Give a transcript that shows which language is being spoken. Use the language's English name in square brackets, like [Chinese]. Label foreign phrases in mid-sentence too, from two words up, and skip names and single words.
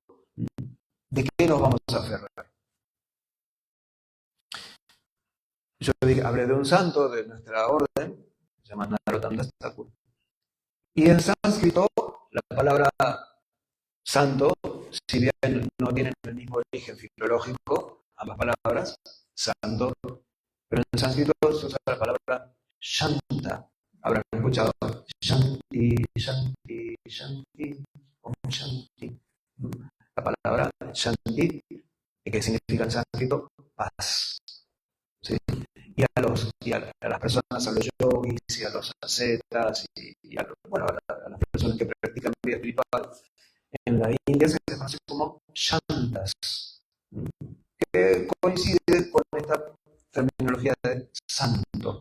[Spanish] ¿De qué nos vamos a aferrar? Yo hablé de un santo de nuestra orden, se llama Narottam Das Thakur. Y en sánscrito, la palabra santo, si bien no tienen el mismo origen filológico, ambas palabras, santo, pero en sánscrito se usa la palabra shanta. Habrán escuchado [Sanskrit] शान्ति शान्ति शान्ति ॐ शान्ति. [Spanish] La palabra shanti, que significa en sánscrito paz. ¿Sí? Y a las personas, a los yogis y a los ascetas y a las personas que practican vida espiritual, en la India se les conoce como shantas, que coincide con esta terminología de santo.